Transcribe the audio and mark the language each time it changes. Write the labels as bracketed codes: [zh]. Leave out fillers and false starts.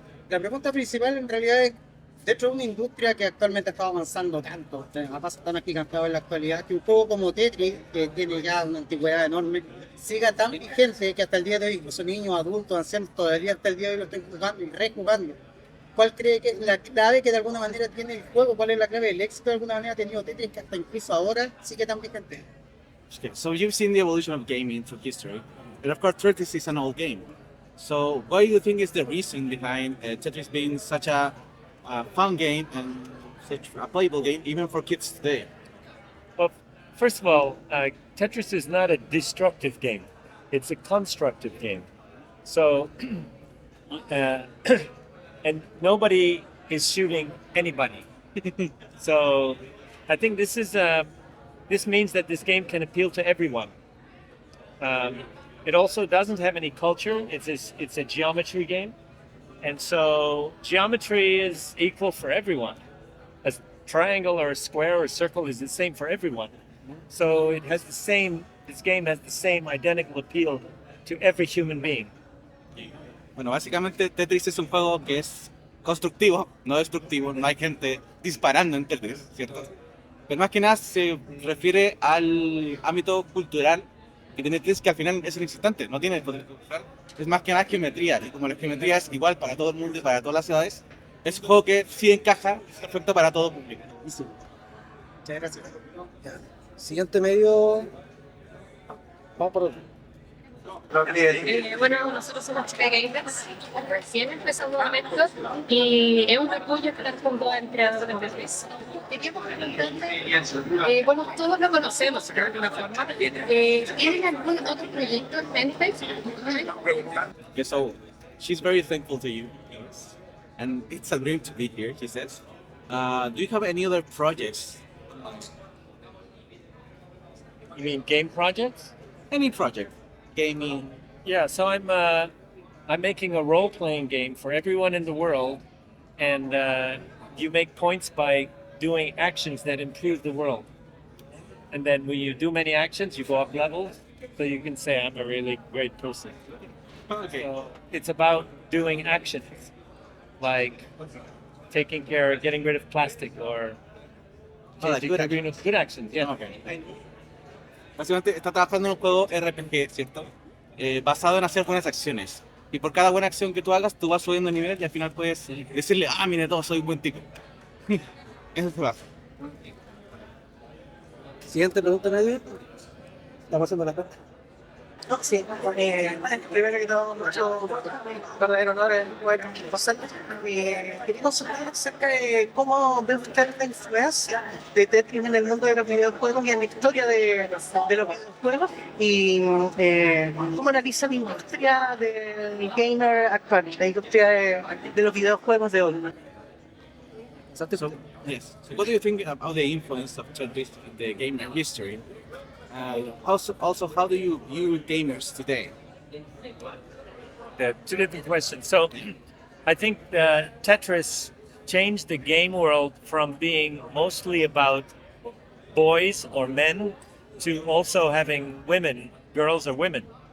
[es] La pregunta principal en realidad es, dentro de una industria que actualmente está avanzando tanto, a pasos tan agigantados en la actualidad, que un juego como Tetris, que tiene ya una antigüedad enorme, siga tan vigente que hasta el día de hoy, incluso niños, adultos, ancianos, todavía hasta el día de hoy lo están jugando y rejugando. ¿Cuál cree que es la clave que de alguna manera tiene el juego? ¿Cuál es la clave? El éxito de alguna manera ha tenido Tetris que hasta incluso ahora sigue tan vigente. [en] Okay, so you've seen the evolution of gaming through history, and of course Tetris is an old game. So what do you think is the reason behind Tetris being such a fun game and such a playable game even for kids today? Well, first of all, Tetris is not a destructive game. It's a constructive game. So, and nobody is shooting anybody. So, I think this means that this game can appeal to everyone. It also doesn't have any culture. It's a geometry game, and so geometry is equal for everyone. A triangle or a square or a circle is the same for everyone. So it has the same. This game has the same identical appeal to every human being. [es] Bueno, básicamente Tetris es un juego que es constructivo, no destructivo, no hay gente disparando en Tetris, ¿cierto? Pero más que nada se refiere al ámbito cultural que tiene Tetris, que al final es inexistente, no tiene poder cultural, es más que nada geometría, y como la geometría es igual para todo el mundo y para todas las ciudades, es un juego que sí encaja, es perfecto para todo público. Muchas gracias. Siguiente medio. Vamos por otro. Bueno, nosotros somos Chicos Gamers, recién empezamos el evento y es un orgullo estar junto al creador de Tetris. Queríamos preguntarle, bueno, todos lo conocemos de alguna forma, ¿tienen algún otro proyecto en mente? [en] Okay, so she's very thankful to you, and it's a dream to be here, she says. Do you have any other projects? You mean game projects? Any project? Gaming? Yeah, so I'm making a role-playing game for everyone in the world, and you make points by doing actions that improve the world. And then when you do many actions, you go up levels, so you can say I'm a really great person. Okay. So it's about doing actions, like taking care, getting rid of plastic, or like good good actions. Yeah. Okay. [es] Básicamente está trabajando en un juego RPG, ¿cierto? Basado en hacer buenas acciones. Y por cada buena acción que tú hagas, tú vas subiendo de nivel y al final puedes decirle, ah, mire todo, soy un buen tipo. Eso se va. Siguiente pregunta, medio. Estamos haciendo la carta. Sí, primero que todo, mucho verdadero honor en poder pasarlo. Quería consultar acerca de cómo ve usted la influencia de Tetris en el mundo de los videojuegos y en la historia de los videojuegos y cómo analiza la industria del gamer actual, la industria de los videojuegos de hoy. [en] Yes. So what do you think about the influence of Tetris in the gamer history? Also, how do you view gamers today? Two different questions. So, I think Tetris changed the game world from being mostly about boys or men to also having women, girls or women.